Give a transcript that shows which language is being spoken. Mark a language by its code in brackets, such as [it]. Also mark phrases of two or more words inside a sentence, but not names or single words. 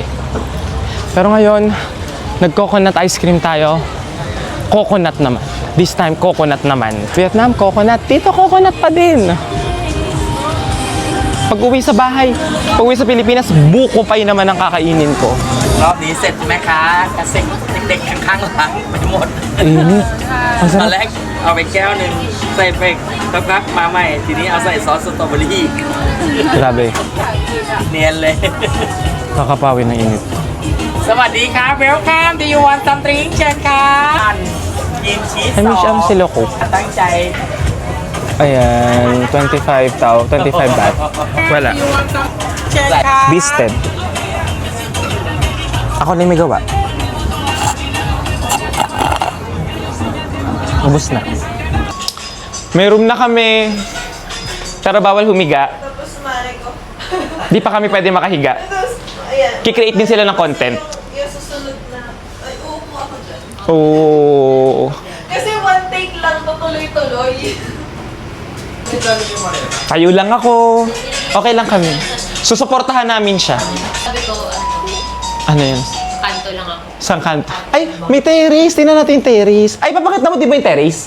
[tl] Pero ngayon, nag- [en] coconut ice cream [tl] tayo. Coconut naman. [en] This time, [tl] coconut naman. Vietnam, coconut. Dito, coconut pa din. Pag-uwi sa bahay, pag-uwi sa Pilipinas, buko pa yun naman ang kakainin ko. [th] รอบนี้เสร็จแม่ค้ากระเซ็งเด็กๆข้างๆร้านไปหมด [tl] Init. Ang [th] ตอน [tl] sarap. [th] แรกเอาไปแก้วหนึ่งใส่ไปสักพักมาใหม่ ทีนี้เอาใส่ซอสสตรอเบอรี่ [tl] Grabe. [th] เนียนเลย [tl] Kakapawi ng init. [th] สวัสดีครับ [en] welcome do you want some drink [th] เชิญครับกินชีส [tl] Ay, may siyam sila ko. [th] ตั้งใจ [tl] Ayan, 25 tao, 25 baht. Wala. [th] เชิญค่ะ [tl] Bisted. Ako na yung may gawa. Ubus na. May room na kami. Pero bawal humiga. Di pa kami pwede makahiga. Kikreate din sila ng content. Yung susunod na, ay, uupo ako dyan. Oo. Kasi [en] one take [tl] lang, tutuloy-tuloy. Kayo lang ako. Okay lang kami. Susuportahan namin siya. Sabi ko, Ano yun? kanto lang ako. Saan kanto? Ay, may terrace. Tingnan natin yung terrace. Ay, papakita mo di ba yung terrace?